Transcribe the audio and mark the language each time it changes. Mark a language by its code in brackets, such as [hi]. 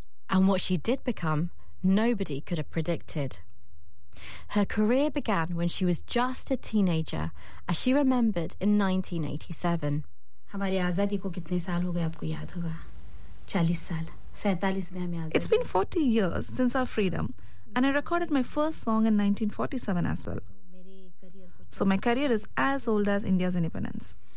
[en] And what she did become, nobody could have predicted. Her career began when she was just a teenager, as she remembered in 1987. [hi] हमारी आजादी को कितने साल हो गए आपको याद होगा? [en] It's been 40 years since our freedom, and I recorded my first song in 1947 as well. So my career is as old as India's independence.